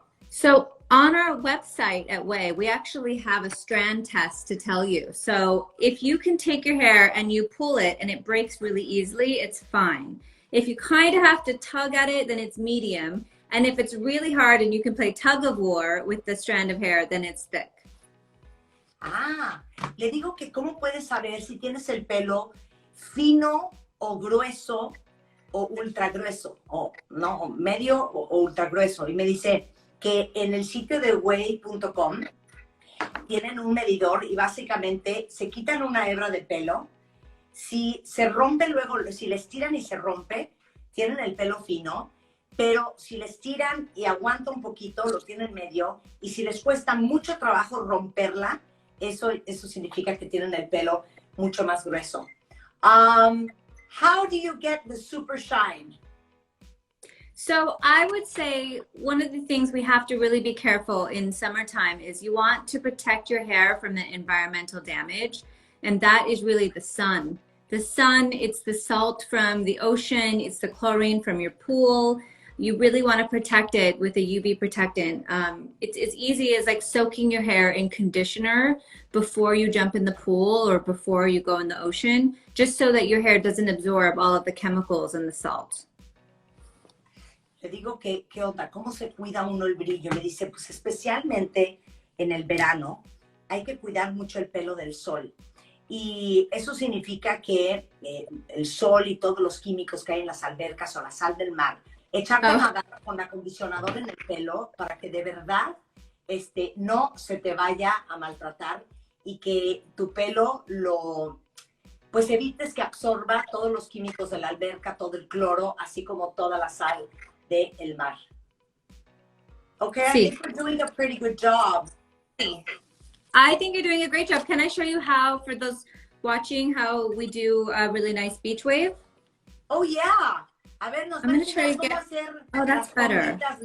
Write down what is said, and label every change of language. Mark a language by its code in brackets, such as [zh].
[en] So on our website at Whey, we actually have a strand test to tell you. So if you can take your hair and you pull it and it breaks really easily, it's fine. If you kind of have to tug at it, then it's medium. And if it's really hard and you can play tug of war with the strand of hair, then it's thick. [es] Ah, le digo que cómo puedes saber si tienes el pelo fino o grueso o ultra grueso, o no, medio o ultra grueso. Y me dice que en el sitio de Whey.com tienen un medidor y básicamente se quitan una hebra de pelo. Si se rompe luego, si les tiran y se rompe, tienen el pelo fino. Pero si les tiran y aguanta un poquito, lo tienen medio. Y si les cuesta mucho trabajo romperla, eso significa que tienen el pelo mucho más grueso. [en] How do you get the super shine? So I would say one of the things we have to really be careful in summertime is you want to protect your hair from the environmental damage. And that is really the sun. The sun, it's the salt from the ocean, it's the chlorine from your pool. You really want to protect it with a UV protectant. It's as easy as like soaking your hair in conditioner before you jump in the pool or before you go in the ocean, just so that your hair doesn't absorb all of the chemicals and the salt. [es] Le digo que, ¿qué onda? ¿Cómo se cuida uno el brillo? Me dice, pues especialmente en el verano hay que cuidar mucho el pelo del sol. Y eso significa que el sol y todos los químicos que hay en las albercas o la sal del mar, echar con acondicionador en el pelo para que de verdad no se te vaya a maltratar y que tu pelo pues evites que absorba todos los químicos de la alberca, todo el cloro, así como toda la sal del mar. Okay, sí. [en] I think we're doing a pretty good job. I think you're doing a great job. Can I show you how, for those watching, how we do a really nice beach wave? Oh, yeah. [es] A ver, [en] I'm going to try to get, oh, that's better.